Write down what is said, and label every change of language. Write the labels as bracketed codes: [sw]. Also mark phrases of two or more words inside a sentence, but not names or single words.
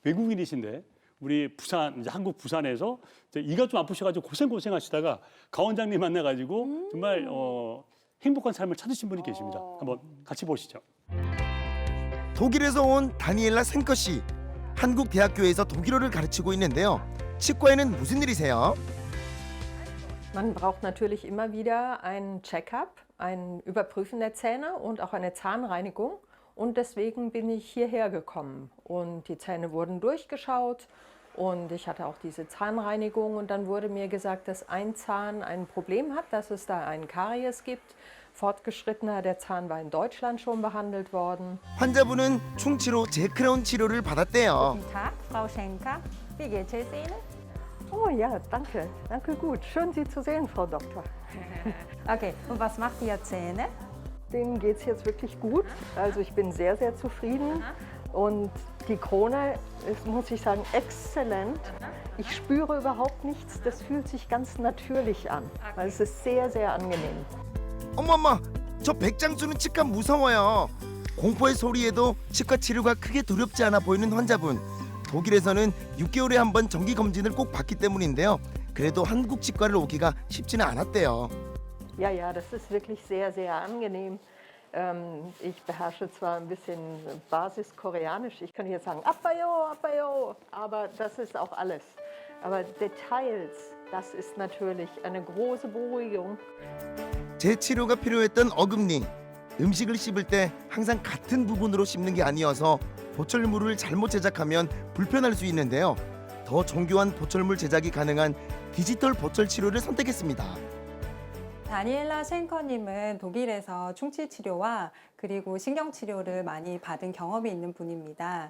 [ko] 외국인이신데 우리 부산 이제 한국 부산에서 이제 이가 좀 아프셔가지고 고생하시다가 가 원장님 만나가지고 정말 행복한 삶을 찾으신 분이 계십니다. 한번 같이 보시죠. 독일에서 온 다니엘라 생커 씨. 한국 대학교에서 독일어를 가르치고 있는데요. 치과에는 무슨 일이세요? [de] Man braucht natürlich immer wieder ein Check-up, ein Überprüfen der Zähne und auch eine Zahnreinigung. Und deswegen bin ich hierher gekommen. Und die Zähne wurden durchgeschaut und ich hatte auch diese Zahnreinigung. Und dann wurde mir gesagt, dass ein Zahn ein Problem hat, dass es da einen Karies gibt. Fortgeschrittener, der Zahn war in Deutschland schon behandelt worden. [ko] 환자분은 충치로 재크라운 치료를 받았대요. [de] Guten Tag, Frau Schenker. Wie geht es Ihnen? Oh ja, danke. Danke gut. Schön, Sie zu sehen, Frau Doktor. Okay, und was macht Ihr Zähne? Denen geht es jetzt wirklich gut. Also ich bin sehr, sehr zufrieden. Und die Krone ist, muss ich sagen, exzellent. Ich spüre überhaupt nichts. Das fühlt sich ganz natürlich an. Also es ist sehr, sehr angenehm. [ko] 어머머, 저 백장수는 치과 무서워요. 공포의 소리에도 치과 치료가 크게 두렵지 않아 보이는 환자분. 독일에서는 6개월에 한 번 정기 검진을 꼭 받기 때문인데요. 그래도 한국 치과를 오기가 쉽지는 않았대요. [de] Ja, ja, das ist wirklich sehr, sehr angenehm. Ich beherrsche zwar ein bisschen Basis-Koreanisch. Ich könnte jetzt sagen, [ko] 아파요, 아파요, [de] aber das ist auch alles. Aber Details, das ist natürlich eine große Beruhigung. [ko] 제 치료가 필요했던 어금니. 음식을 씹을 때 항상 같은 부분으로 씹는 게 아니어서 보철물을 잘못 제작하면 불편할 수 있는데요. 더 정교한 보철물 제작이 가능한 디지털 보철 치료를 선택했습니다. 다니엘라 쉔커님은 독일에서 충치 치료와 그리고 신경 치료를 많이 받은 경험이 있는 분입니다.